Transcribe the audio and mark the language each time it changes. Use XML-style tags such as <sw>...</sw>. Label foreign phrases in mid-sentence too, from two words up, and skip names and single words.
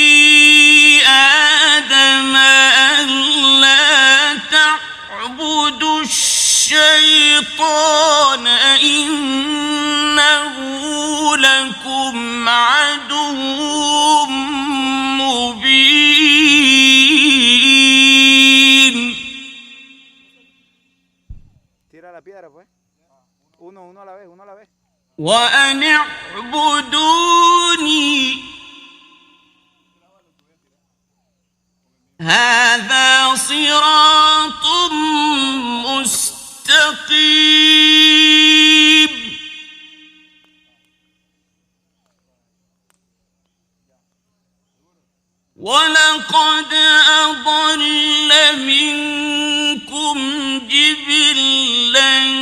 <ar>آدم ألا تعبدوا الشيطان إنه لكم عدو مبين.</ar> <es>uno a la vez, uno a la vez.</es> <ar>وأن اعبدوني هذا صراط مستقيم ولقد أضل منكم جبلا</ar>